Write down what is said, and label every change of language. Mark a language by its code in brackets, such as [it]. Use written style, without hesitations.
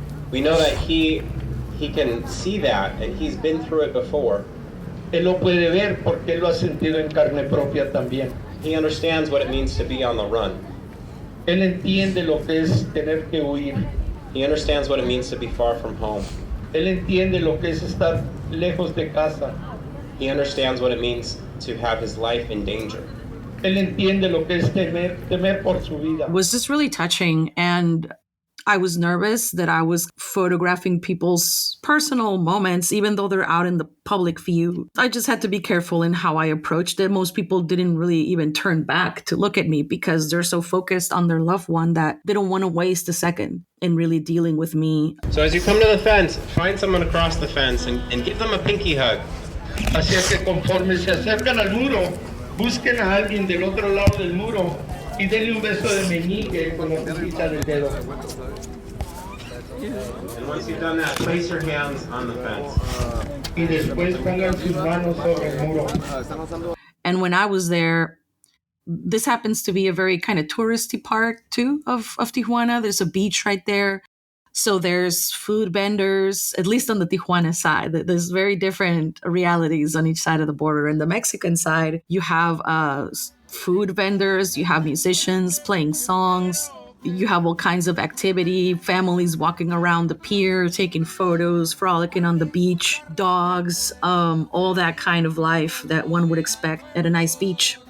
[en] We know that he can see that, and he's been through it before. [es] Él lo puede ver porque él lo ha sentido en carne propia también. [en] He understands what it means to be on the run. [es] Él entiende lo que es tener que huir. [en] He understands what it means to be far from home. [es] Él entiende lo que es estar lejos de casa. [en] He understands what it means to have his life in danger. [es] Él entiende lo que es temer por su vida. [en] It was just really touching, and I was nervous that I was photographing people's personal moments, even though they're out in the public view. I just had to be careful in how I approached it. Most people didn't really even turn back to look at me because they're so focused on their loved one that they don't want to waste a second in really dealing with me. So as you come to the fence, find someone across the fence and give them a pinky hug. [es] Así es que conforme se acercan al muro, busquen a alguien del otro lado del muro y denle un beso de meñique con la puntita del dedo. [en] And once you've done that, place your hands on the fence. [es] Y después pongan sus manos sobre el muro. [en] And when I was there, this happens to be a very kind of touristy part too of Tijuana. There's a beach right there. So there's food vendors, at least on the Tijuana side. There's very different realities on each side of the border. In the Mexican side, you have food vendors, you have musicians playing songs, you have all kinds of activity, families walking around the pier, taking photos, frolicking on the beach, dogs, all that kind of life that one would expect at a nice beach.